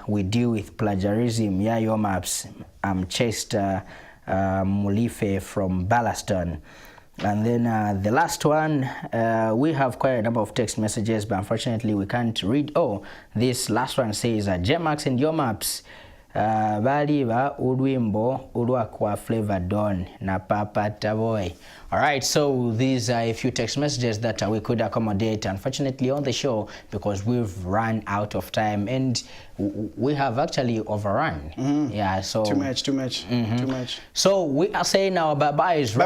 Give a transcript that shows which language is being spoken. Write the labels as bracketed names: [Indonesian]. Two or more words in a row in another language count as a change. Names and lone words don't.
[English] We deal with plagiarism. Yeah, Yomaps. I'm Chester Mulife from Ballaston. And then the last one, we have quite a number of text messages, but unfortunately we can't read. Oh, this last one says, J-Max and Yomaps [Bemba] bali ba urwimbo urwakwa Flavor Don na Papa Taboy. [English] All right, so these are a few text messages that we could accommodate, unfortunately, on the show because we've run out of time and we have actually overrun. Yeah, so too much. Too much. So we are saying our bye-byes right